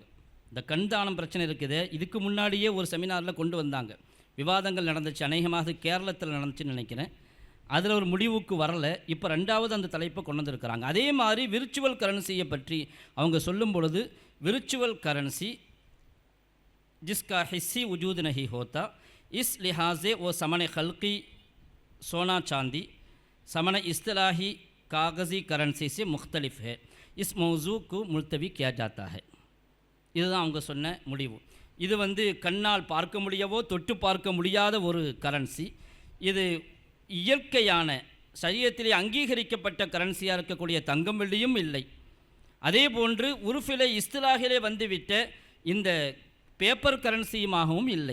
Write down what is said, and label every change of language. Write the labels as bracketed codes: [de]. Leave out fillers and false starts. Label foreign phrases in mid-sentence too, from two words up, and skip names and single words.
[ta] இந்த கண்தானம் பிரச்சனை இருக்குது, இதுக்கு முன்னாடியே ஒரு செமினாரில் கொண்டு வந்தாங்க, விவாதங்கள் நடந்துச்சு, அநேகமாக கேரளத்தில் நடந்துச்சுன்னு நினைக்கிறேன். அதில் ஒரு முடிவுக்கு வரலை. இப்போ 2வது அந்த தலைப்பை கொண்டு வந்திருக்கிறாங்க. அதே மாதிரி [en] virtual currency [ta] பற்றி அவங்க சொல்லும் பொழுது, [en] virtual currency [ur] جس کا حسی وجود نہیں ہوتا، اس لحاظ سے وہ ثمن خلقی سونا چاندی ثمن اصطلاحی کاغذی کرنسی سے مختلف ہے، اس موضوع کو ملتوی کیا جاتا ہے. [ta] இதுதான் அவங்க சொன்ன முடிவு. இது கண்ணால் பார்க்க முடியவோ தொட்டு பார்க்க முடியாத ஒரு கரன்சி. இது இயற்கையான சரீரத்திலே அங்கீகரிக்கப்பட்ட கரன்சியாக இருக்கக்கூடிய தங்கம் வெள்ளியும் இல்லை. அதே போன்று [ar] عرف اصطلاح [ta] வந்துவிட்ட இந்த [en] paper currency [ta] இல்லை.